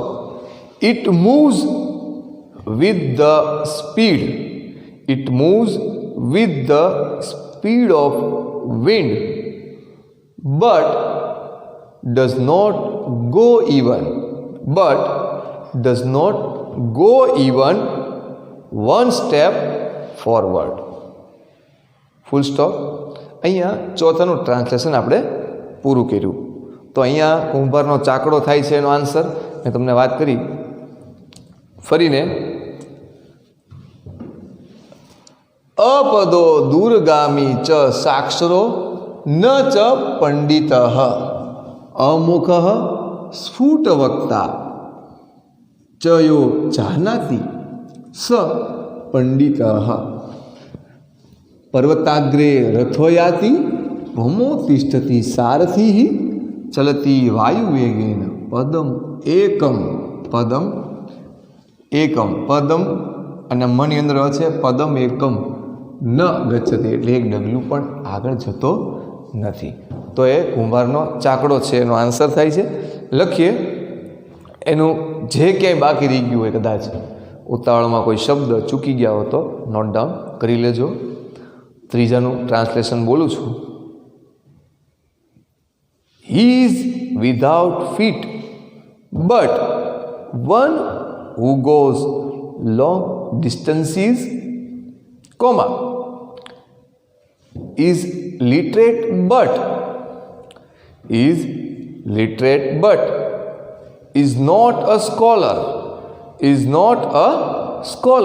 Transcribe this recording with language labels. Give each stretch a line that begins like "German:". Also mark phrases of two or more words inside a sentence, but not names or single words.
English: It moves with the speed of wind, but does not go even one step forward. Full stop.
Gujarati: અહીંયા ચોથાનું ટ્રાન્સલેશન આપણે પૂરું કર્યું. તો અહીંયા કુંભારનો ચાકડો થાય છે એનો આન્સર મેં તમને વાત કરી. ફરીને,
Sanskrit: अपदो दूरगामी च साक्षरो न च पंडितः अमुखः स्फुटवक्ता च यो जानाति स पंडितः पर्वताग्रे रथोयाति भौमो तिष्ठति सारथिः चलति वायुवेगेन पदम एकम
Gujarati: અને મની અંદર છે
Sanskrit: પદમ એકમ ન ગચ્છતિ,
Gujarati: એટલે એક ડગલું પણ આગળ જતો નથી. તો એ કુંભારનો ચાકડો છે એનો આન્સર થાય છે. લખીએ. એનું જે ક્યાંય બાકી રહી ગયું હોય, કદાચ ઉતાવળમાં કોઈ શબ્દ ચૂકી ગયા હો તો
English: note down
Gujarati: કરી લેજો. ત્રીજાનું ટ્રાન્સલેશન બોલું છું.
English: He is without feet, but one who goes long distances, is literate but is not a scholar.